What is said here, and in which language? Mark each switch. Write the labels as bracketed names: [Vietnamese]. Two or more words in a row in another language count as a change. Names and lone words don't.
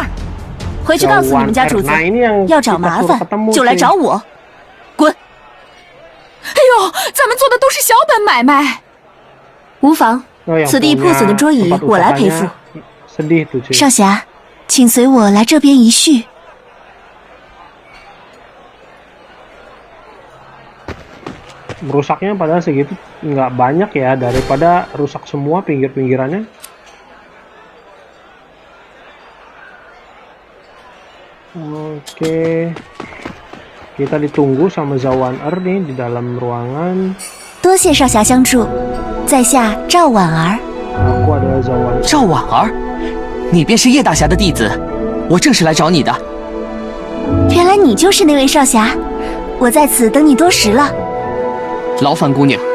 [Chinese] 回去告诉你们家主子，要找麻烦就来找我，滚！哎呦，咱们做的都是小本买卖，无妨，此地破损的桌椅我来赔付。少侠，请随我来这边一叙。 [Indonesian] Rusaknya padahal segitu nggak banyak ya, daripada rusak semua pinggir-pinggirannya. Oke, kita ditunggu sama Zawan nih di dalam ruangan. [Chinese] 多谢少侠相助，在下赵婉儿。 [Indonesian] Aku adalah Zawan。 [Chinese] 赵婉儿，你便是叶大侠的弟子，我正是来找你的。原来你就是那位少侠，我在此等你多时了。劳烦姑娘。